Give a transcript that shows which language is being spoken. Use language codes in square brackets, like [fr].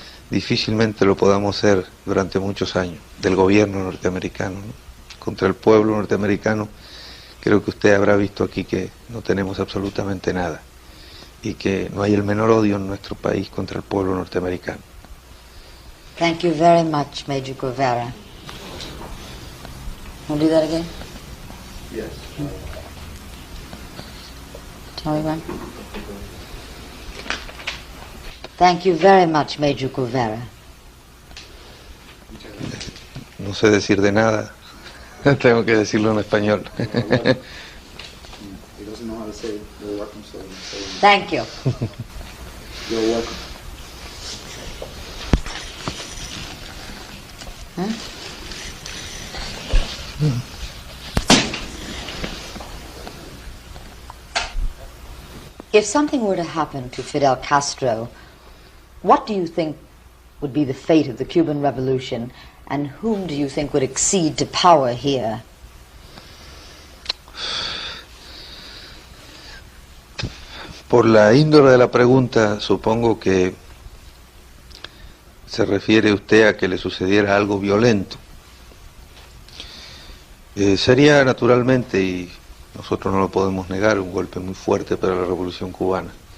[es] Difícilmente lo podamos hacer durante muchos años, del gobierno norteamericano, ¿no? Contra el pueblo norteamericano, creo que usted habrá visto aquí que no tenemos absolutamente nada, y que no hay el menor odio en nuestro país contra el pueblo norteamericano. [en] Thank you very much, Major Guevara. Want to do that again? Yes. Tell me when. Thank you very much, Major Guevara. [es] No sé decir de nada, tengo que decirlo en español. [en] He doesn't know how to say you're welcome, so I'm saying Thank you. you're welcome. Huh? If something were to happen to Fidel Castro, what do you think would be the fate of the Cuban Revolution, and whom do you think would accede to power here? [es] Por la índole de la pregunta, supongo que se refiere usted a que le sucediera algo violento. Sería naturalmente, y nosotros no lo podemos negar, un golpe muy fuerte para la Revolución Cubana.